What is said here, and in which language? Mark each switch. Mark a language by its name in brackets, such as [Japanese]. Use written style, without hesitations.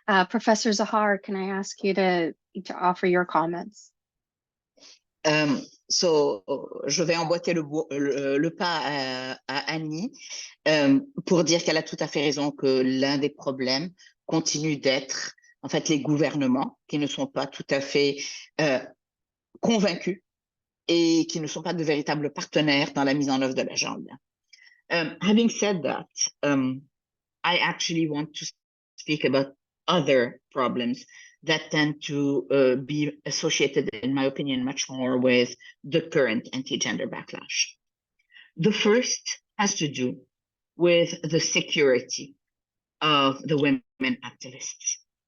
[English] Professor Zahar, can I ask you to offer your comments? [French] Je vais emboîter le pas à Annie pour dire qu'elle a tout à fait raison que l'un des problèmes continue d'être en fait les gouvernements qui ne sont pas tout à fait convaincus et qui ne sont pas de véritables partenaires dans la mise en œuvre de l'agenda. [English] Having said that, I actually want to speak about other problems that tend to be associated, in my opinion, much more with the current anti-gender backlash. The first has to do with the security of the women activists.